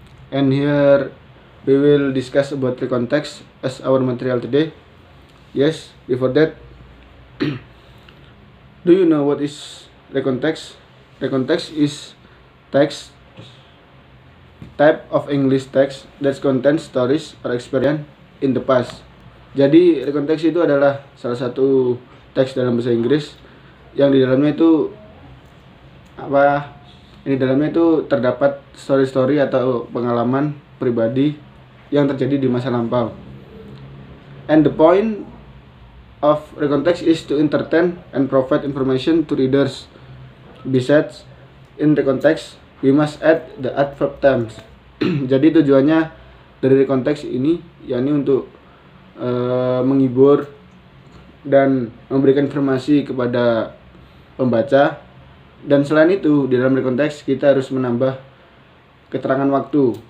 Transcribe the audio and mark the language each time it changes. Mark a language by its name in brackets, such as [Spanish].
[English] And here we will discuss about the context as our material today. Yes, before that, do you know what is recontext? Recontext is text type of English text that contains stories or experience in the past. [Indonesian] Jadi recontext itu adalah salah satu teks dalam bahasa Inggris yang di dalamnya itu terdapat story-story atau pengalaman pribadi yang terjadi di masa lampau. [English] And the point of recontext is to entertain and provide information to readers. Besides, in recontext, we must add the adverb tense. [Indonesian] Jadi tujuannya dari recontext ini yakni untuk menghibur dan memberikan informasi kepada pembaca. Dan selain itu, di dalam recontext kita harus menambah keterangan waktu.